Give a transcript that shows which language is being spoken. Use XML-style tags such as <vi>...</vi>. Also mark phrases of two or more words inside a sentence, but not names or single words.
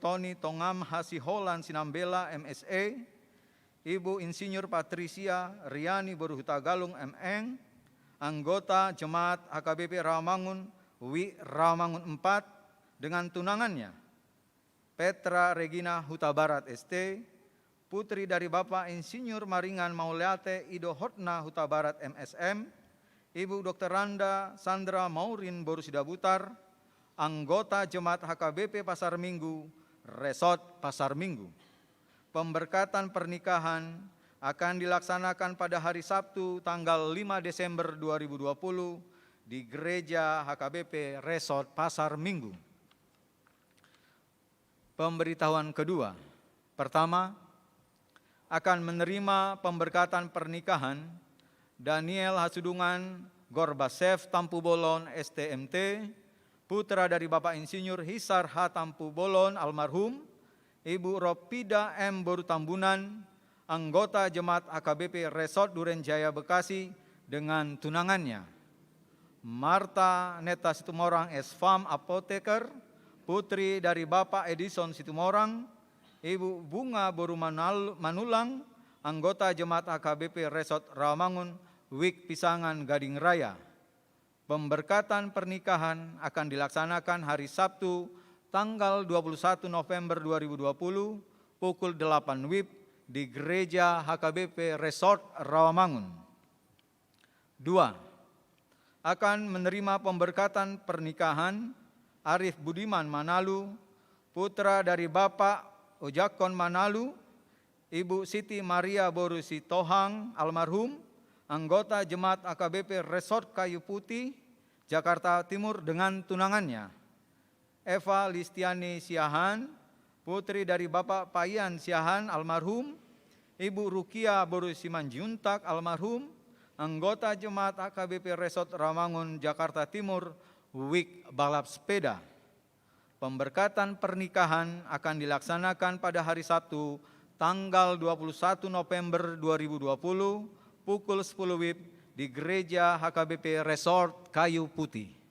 <id>Tony Tongam Hasiholan Sinambela MSE, Ibu Insinyur Patricia Riani Boruhutagalung MN, anggota Jemaat HKBP Rawamangun, WI Rawamangun 4, dengan tunangannya, Petra Regina Huta Barat ST, putri dari Bapak Insinyur Maringan Mauleate Ido Hotna Huta Barat MSM, Ibu Dr. Randa Sandra Maurin Borusida Butar, anggota Jemaat HKBP Pasar Minggu, Resort Pasar Minggu. Pemberkatan pernikahan akan dilaksanakan pada hari Sabtu tanggal 5 Desember 2020 di Gereja HKBP Resort Pasar Minggu. Pemberitahuan kedua. Pertama, akan menerima pemberkatan pernikahan Daniel Hasudungan Gorbasev Tampu Bolon STMT, putra dari Bapak Insinyur Hisar H. Tampu Bolon almarhum, Ibu Ropida M. Boru Tambunan, anggota Jemaat HKBP Resort Duren Jaya Bekasi, dengan tunangannya, Marta Neta Situmorang S.Fam Apoteker, putri dari Bapak Edison Situmorang, Ibu Bunga Boru Manulang, anggota Jemaat HKBP Resort Rawamangun, WIK Pisangan Gading Raya. Pemberkatan pernikahan akan dilaksanakan hari Sabtu tanggal 21 November 2020 pukul 8 WIB di Gereja HKBP Resort Rawamangun. 2. Akan menerima pemberkatan pernikahan Arif Budiman Manalu, putra dari Bapak Ojakon Manalu, Ibu Siti Maria Boru Sitohang almarhum, anggota Jemaat HKBP Resort Kayu Putih, Jakarta Timur, dengan tunangannya, Eva Listiani Siahan, putri dari Bapak Payan Siahan almarhum, Ibu Rukia Boru Simanjuntak almarhum, anggota Jemaat HKBP Resort Rawamangun, Jakarta Timur, WIK Balap Sepeda. Pemberkatan pernikahan akan dilaksanakan pada hari Sabtu tanggal 21 November 2020 pukul 10 WIB di Gereja HKBP Resort Kayu Putih.</id>